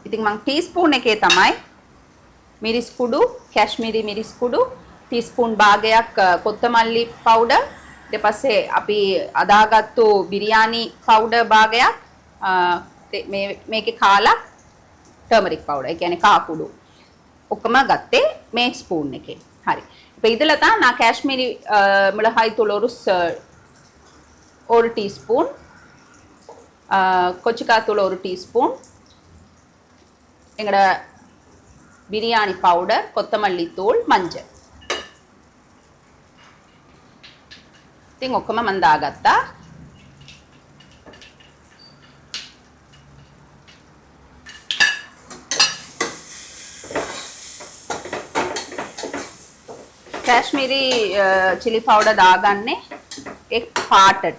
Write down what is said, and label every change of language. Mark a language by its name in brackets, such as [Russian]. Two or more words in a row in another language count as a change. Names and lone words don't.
[Sinhala] ඉතින් මම ටීස්පූන් එකේ තමයි මිරිස් කුඩු, කැශ්මීරි මිරිස් කුඩු, ටීස්පූන් භාගයක් කොත්තමල්ලි පවුඩර්, ඊට පස්සේ අපි අදාගත්තු බිරියානි පවුඩර් භාගයක් මේකේ කාලා [English] turmeric powder. [Sinhala] ඒ කියන්නේ කා කුඩු. ඔක්කොම ගත්තේ මේ ස්පූන් එකේ. හරි. [Tamil] இப்போ இதில் தான் நான் காஷ்மீரி மிளகாய் தூள் ஒரு டீஸ்பூன், கொச்சிக்காய் தூள் ஒரு டீஸ்பூன், எங்களோட பிரியாணி பவுடர், கொத்தமல்லி தூள், மஞ்சள். [Sinhala] ඉතින් ඔක්කොම මම දාගත්තා. කාශ්මීරි [English] chili powder [Sinhala] දාගන්නේ එක් පාටට.